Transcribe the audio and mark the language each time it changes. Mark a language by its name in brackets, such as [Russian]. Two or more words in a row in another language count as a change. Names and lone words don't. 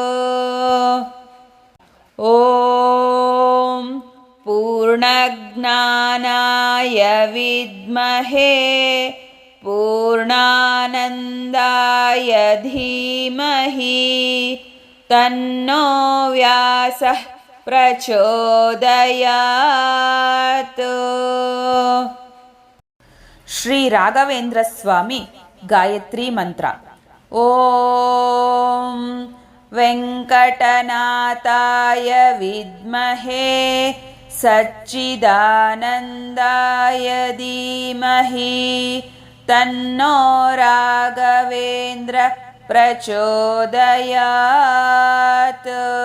[Sanskrit] ಓಂ ಪೂರ್ಣಜ್ಞಾನಾಯ ವಿದ್ಮಹೇ ಪೂರ್ಣಾನಂದಾಯ ಧೀಮಹಿ ತನ್ನೋ ವ್ಯಾಸಃ ಪ್ರಚೋದಯಾತ್. [Kannada] ಶ್ರೀ ರಾಘವೇಂದ್ರ ಸ್ವಾಮಿ ಗಾಯತ್ರಿ ಮಂತ್ರ. [Sanskrit] ಓಂ ವೆಂಕಟನಾಥಾಯ ವಿದ್ಮಹೇ ಸಚ್ಚಿದಾನಂದಾಯ ಧೀಮಹಿ ತನ್ನೋ ರಾಘವೇಂದ್ರ ಪ್ರಚೋದಯಾತ್.